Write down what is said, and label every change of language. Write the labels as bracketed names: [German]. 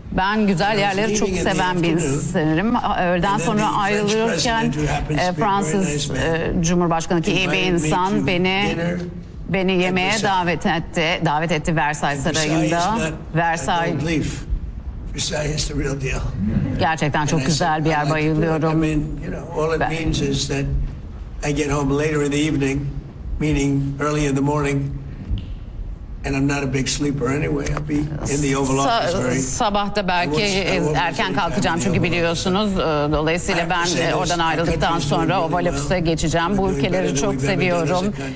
[Turkish] Ben güzel yerleri çok seven bir insanım. Öğleden sonra ayrılırken Fransız Cumhurbaşkanı, ki iyi bir insan, beni yemeğe davet etti Versailles Sarayı'nda. [English] Versailles the real deal. [Turkish] Gerçekten çok güzel bir yer, bayılıyorum. [English] I mean, you know, all it means is that I get home later in the evening, meaning early in the morning. And I'm not a big sleeper anyway. I'll be in the Oval Office very. [Turkish] Sabah da belki erken kalkacağım çünkü biliyorsunuz. Dolayısıyla ben oradan ayrıldıktan sonra Oval Office'e geçeceğim. Bu ülkeleri çok seviyorum.